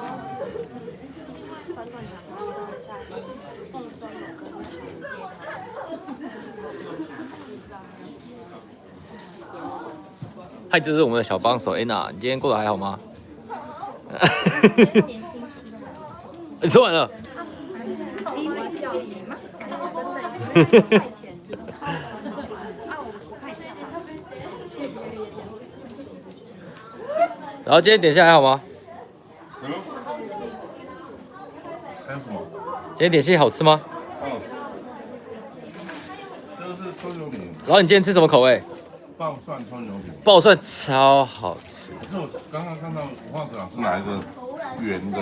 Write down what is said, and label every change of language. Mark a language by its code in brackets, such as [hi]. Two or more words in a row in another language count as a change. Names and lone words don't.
[zh] 嗨，这是我们的小帮手 Anna， 你今天过得還好嗎？你吃完了？然後今天點心還好嗎？還有什麼？今天點心好吃嗎？哦，這個是蔥油餅。然後你今天吃什麼口味？爆蒜蔥油餅。爆蒜超好吃。可是我剛剛看到吳化子老師拿一個圓的。